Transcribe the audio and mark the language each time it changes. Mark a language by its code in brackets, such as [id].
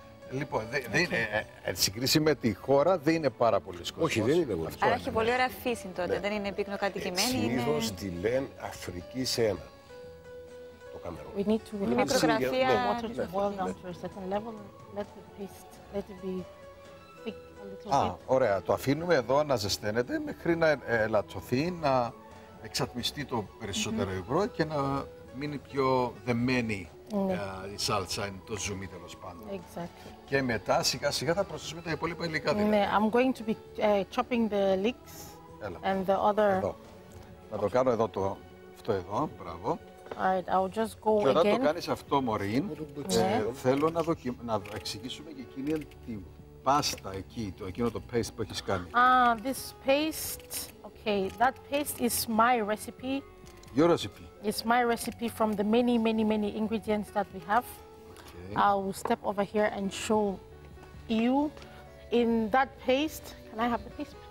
[el] Λοιπόν, εν συγκρίση με τη χώρα δεν είναι πάρα πολύ κόσμος. Όχι, δεν είναι πολύ. Αλλά έχει πολύ ωραία φύση τότε, δεν είναι πυκνοκατοικημένη. Συνήθως τη λένε Αφρική σε ένα. Το Καμερούν. [en] We need to [el] Η μικρογραφία. [en] water to boil down to a certain level. Let it be thick a little bit. [el] Ωραία. Το αφήνουμε εδώ να ζεσταίνεται μέχρι να ελαττωθεί, να εξατμιστεί το περισσότερο υγρό και να μείνει πιο δεμένη η σάλτσα, το ζουμί τέλος πάντων. [en] Exactly. [el] Και μετά σιγά σιγά θα προσθέσουμε τα υπόλοιπα υλικά. [en] I'm going to be chopping the leeks and the other. [el] Εδώ. Να το κάνω εδώ αυτό εδώ. Μπράβο. [en] Alright, I'll just go [el] Και όταν το [en] again. [el] κάνεις αυτό, Maureen, θέλω να εξηγήσουμε και εκείνη την πάστα εκεί, εκείνο το paste που έχεις κάνει. [en] This paste, okay, that paste is my recipe. Your recipe. It's my recipe from the many ingredients that we have. Okay. I will step over here and show you. In that paste, can I have the paste?